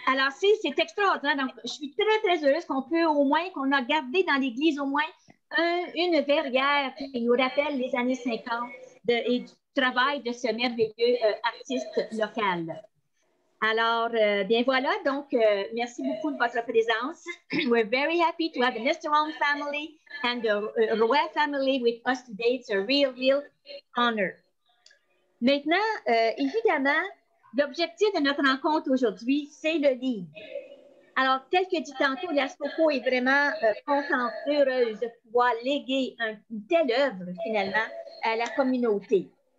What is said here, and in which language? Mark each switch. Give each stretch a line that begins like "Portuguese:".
French: Alors, c'est extraordinaire. Donc, je suis très, très heureuse qu'on a gardé dans l'Église au moins une verrière qui nous rappelle les années 50 et du travail de ce merveilleux artiste local. Alors, bien voilà, donc merci beaucoup de votre présence.
English: We're very happy to have the Mr. Ron family and the Roy family with us today. It's a real honor.
French: Maintenant, évidemment, l'objectif de notre rencontre aujourd'hui, c'est le livre. Alors, tel que dit tantôt, l'ASPOCO est vraiment contente, heureuse de pouvoir léguer une telle œuvre, finalement, à la communauté.